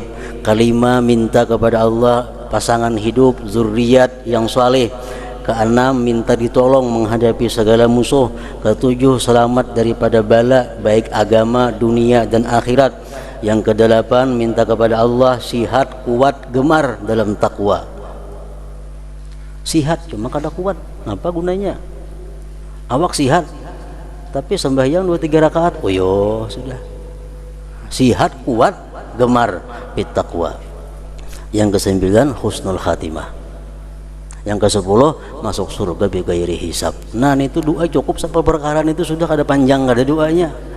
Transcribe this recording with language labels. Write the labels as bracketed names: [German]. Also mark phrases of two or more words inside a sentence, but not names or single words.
[Indonesian] Kelima, minta kepada Allah pasangan hidup, zuriat yang saleh. Keenam, minta ditolong menghadapi segala musuh. Ketujuh, selamat daripada bala, baik agama, dunia dan akhirat. Yang kedelapan, minta kepada Allah sihat, kuat, gemar dalam takwa. [Banjar] Sihat cuma kada kuat, apa gunanya? Awak sihat tapi sembahyang 2-3 rakaat, oh yo sudah. [Indonesian] Sihat, kuat, gemar fit taqwa. Yang ke-9, [Arabic] husnul khatimah. [Indonesian] Yang ke-10, masuk surga [Arabic] bighairi hisab. [Banjar] Nah, itu doa cukup sampai perkara itu sudah kada panjang, kada doanya.